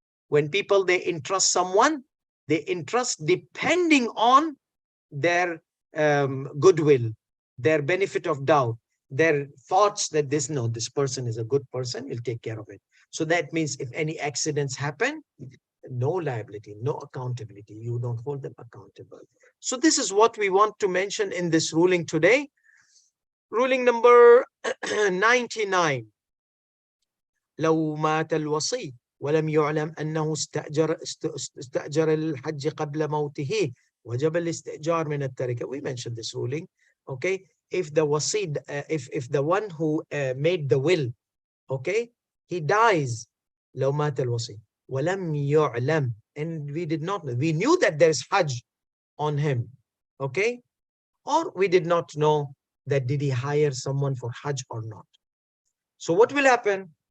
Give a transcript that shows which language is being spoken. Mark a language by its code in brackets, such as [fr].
[en] When people, they entrust someone, they entrust depending on their goodwill, their benefit of doubt, their thoughts that this person is a good person, he'll take care of it. So that means if any accidents happen, no liability, no accountability. You don't hold them accountable. So this is what we want to mention in this ruling today. Ruling number 99. [ar] لو مات الوصي ولم يعلم أنه استأجر الحج قبل موته وجب الاستئجار من التركة. [en] We mentioned this ruling. Okay, if the wasi, if the one who made the will, okay, he dies, [ar] لو مات الوصي ولم يعلم, [en] and we did not know, we knew that there's Hajj on him, okay, or we did not know that did he hire someone for Hajj or not. So what will happen?